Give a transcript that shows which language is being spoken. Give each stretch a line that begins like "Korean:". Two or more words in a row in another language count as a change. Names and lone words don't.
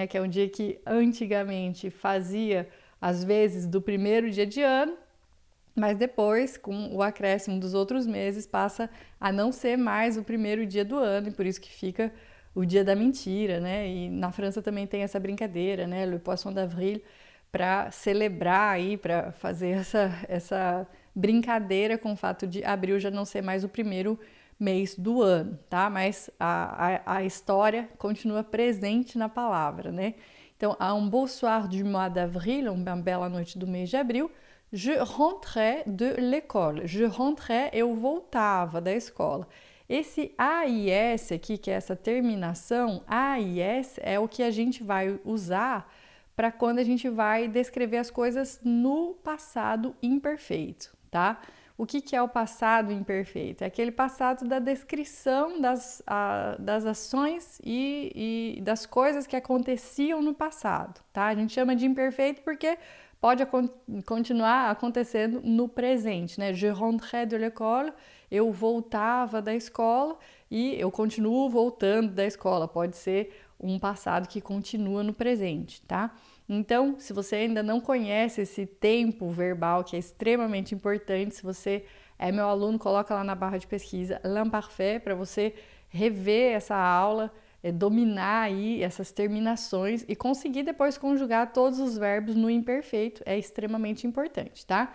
Portuguese: Que é um dia que antigamente fazia às vezes do primeiro dia de ano, mas depois, com o acréscimo dos outros meses, passa a não ser mais o primeiro dia do ano, e por isso que fica o dia da mentira, né? E na França também tem essa brincadeira, né?
French: Le Poisson d'Avril,
Portuguese: para celebrar aí, para fazer essa brincadeira com o fato de abril já não ser mais o primeiro mês do ano, tá? Mas a história continua presente na palavra, né? Então,
French: à un beau soir du mois d'avril,
Portuguese: uma bela noite do mês de abril,
French: je rentrais de l'école. Je rentrais,
Portuguese: eu voltava da escola. Esse AIS aqui, que é essa terminação, AIS é o que a gente vai usar para quando a gente vai descrever as coisas no passado imperfeito, tá? O que é o passado imperfeito? É aquele passado da descrição das ações e das coisas que aconteciam no passado, tá? A gente chama de imperfeito porque pode continuar acontecendo no presente, né?
French: Je rentrais de l'école,
Portuguese: eu voltava da escola e eu continuo voltando da escola. Pode ser um passado que continua no presente, tá? Então, se você ainda não conhece esse tempo verbal, que é extremamente importante, se você é meu aluno, coloca lá na barra de pesquisa L'Imparfait para você rever essa aula, dominar aí essas terminações e conseguir depois conjugar todos os verbos no imperfeito, é extremamente importante, tá?